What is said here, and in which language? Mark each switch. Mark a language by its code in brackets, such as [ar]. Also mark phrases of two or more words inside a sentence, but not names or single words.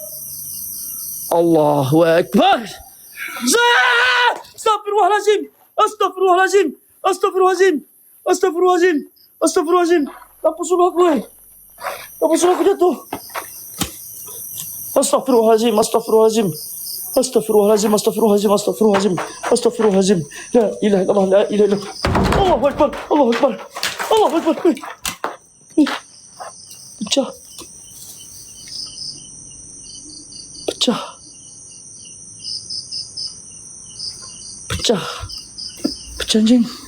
[ar] الله أكبر. Astagfirullahalazim. [id] Lampu suruh aku, jatuh. Astagfirullahalazim. [ar] لا إله إلا الله. الله أكبر. [id] Pecah, anjing.